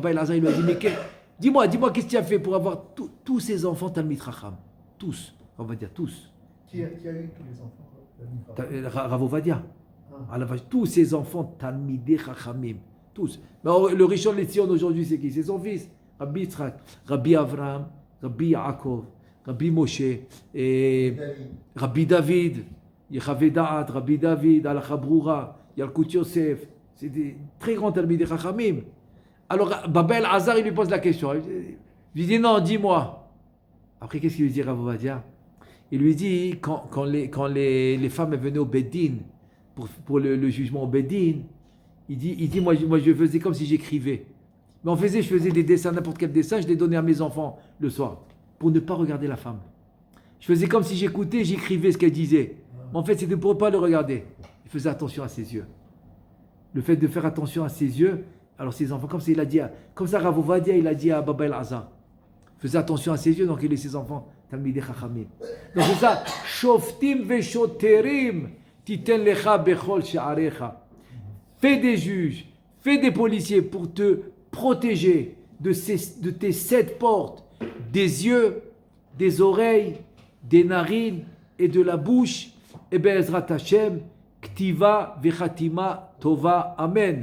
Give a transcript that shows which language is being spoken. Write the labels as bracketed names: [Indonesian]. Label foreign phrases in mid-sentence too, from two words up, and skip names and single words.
[French] Baba El-Azhar, il lui a dit, mais dis-moi, qu'est-ce que tu as fait pour avoir tous ces enfants [Hebrew] תלמיד חכם? [French] Tous, on va dire tous. Qui a eu tous les enfants? Rav Ovadia. Tous ces enfants [Hebrew] תלמידי חכמים. [French] Tous. Mais le Rishon LeZion aujourd'hui, c'est qui? C'est son fils. Rabbi Yitzhak, Rabbi Avraham, Rabbi Yaakov, Rabbi Moshe, et Rabbi David, Yechavé Da'at, Rabbi David, Alakha Broura, Yalkut Yosef. C'est des très grands [Hebrew] תלמידי חכמים. [French] Alors, Baba El-Azhar, il lui pose la question. Il lui dit, non, dis-moi. Après, qu'est-ce qu'il lui dit, Rav Ovadia? Il lui dit, quand les femmes venaient au Beddin, pour le jugement au Beddin, il dit moi, je faisais comme si j'écrivais. Mais je faisais des dessins, n'importe quel dessin, je les donnais à mes enfants le soir, pour ne pas regarder la femme. Je faisais comme si j'écoutais, j'écrivais ce qu'elle disait. Mais en fait, c'était pour ne pas le regarder. Il faisait attention à ses yeux. Le fait de faire attention à ses yeux, alors ses enfants, comme ça Rav Ovadia, il a dit à Baba El-Azhar, faisait attention à ses yeux, donc il est ses enfants, [Hebrew] תלמידי חכמים. [French] Donc c'est ça, [Hebrew] שופטים ושוטרים תתן לך בכל שעריך. [French] Fais des juges, fais des policiers pour te protéger de tes 7 portes, des yeux, des oreilles, des narines et de la bouche. [Hebrew] Et בעזרת השם כתיבה וחתימה טובה.